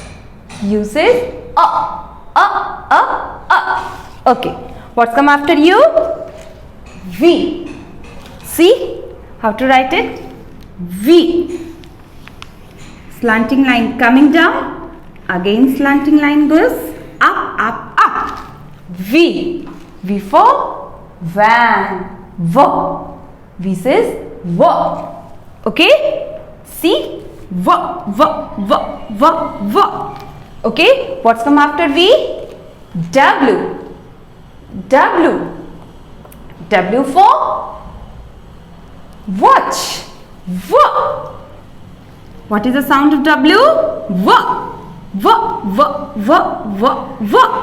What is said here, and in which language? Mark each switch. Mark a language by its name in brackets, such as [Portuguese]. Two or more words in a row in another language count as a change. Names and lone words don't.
[English] U says up, up, up, up. Okay. What's come after U? V. See how to write it? V. Slanting line coming down. Again slanting line goes up, up, up. V. V for van. V. V says V. Okay? See? V, V, V, V, V. Okay? What's come after V? W. W. W for watch. V. What is the sound of W? V. V, V, V, V, V.